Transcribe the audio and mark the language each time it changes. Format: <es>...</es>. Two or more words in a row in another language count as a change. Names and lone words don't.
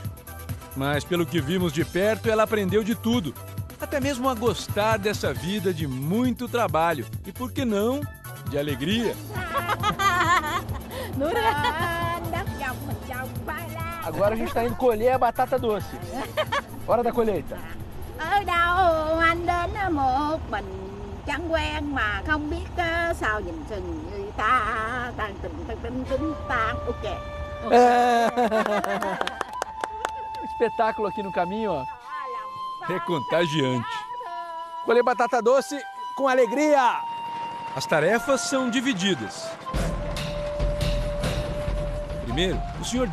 <pt>Mas pelo que vimos de perto, ela aprendeu de tudo. Até mesmo a gostar dessa vida de muito trabalho. E por que não, de alegria. Agora a gente está indo colher a batata doce. Hora da colheita.</pt> <vi>Ở đâu anh đến một mình chẳng quen mà không biết sao nhìn chừng người ta tan tình tan ok.</vi> <pt>Espetáculo aqui no caminho, ó. É contagiante. Colher batata doce com alegria. As tarefas são divididas. Primeiro, o Sr.</pt>